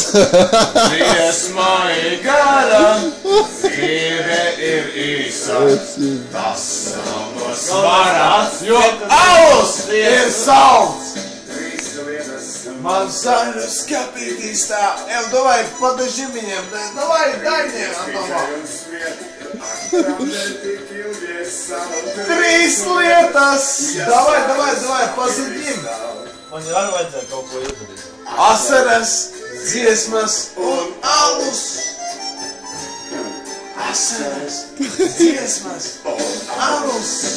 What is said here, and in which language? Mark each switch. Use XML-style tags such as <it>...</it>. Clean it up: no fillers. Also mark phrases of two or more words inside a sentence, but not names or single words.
<lv>Dziesma ir gara, dzīve ir īsa. Tas nav no svara, jo alus ir salds. Man zaļus kapītī stāv.</lv> <ru>Давай, подожди меня, давай, дай мне, Антома.</ru> <lv>Trīs lietas!</lv> <ru>Давай, pasēdīm!</ru> <lv>Man jau arī vajadzēja kaut ko izdarīt. Asaras, dziesmas un alus! Asaras, dziesmas un alus!</lv>